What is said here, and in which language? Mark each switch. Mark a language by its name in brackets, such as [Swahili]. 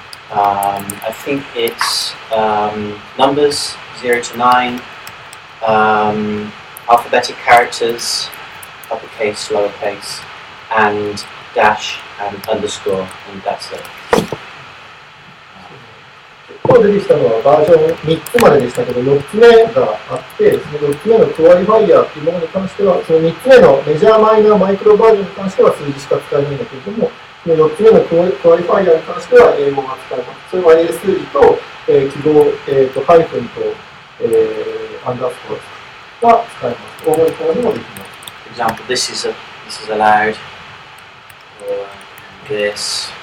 [English] I think it's numbers 0 to 9, alphabetic characters, uppercase, lowercase, and dash and underscore, and that's it. [Japanese] 今日出てきたのはバージョン3つまででしたけど、4つ目があって、その4つ目のクオリファイヤーというものに関しては、その3つ目のメジャー、マイナー、マイクロバージョンに関しては数字しか使えないんだけれども、その4つ目のクオリファイヤーに関しては英語が使えます。それは英数字と、記号、ハイフンと、アンダースコアが使えます。大文字表示もできます。 [English] For example, this is allowed, or this,